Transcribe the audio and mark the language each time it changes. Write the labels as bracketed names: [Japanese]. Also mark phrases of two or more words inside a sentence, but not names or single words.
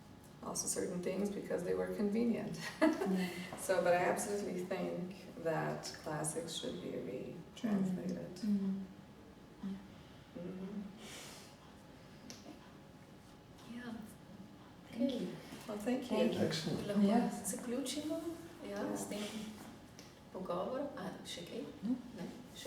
[English] And also certain things because they were convenient. Yeah. So, but I absolutely think that classics should be retranslated. Mm. Mhm. [Slovenian] Ja. Okay. [English] Well, thank you. Thank you. Excellent. [Slovenian] Lahko Ja. zaključimo, ja, Ja. s tem pogovorom. A, še kaj? No. Ne?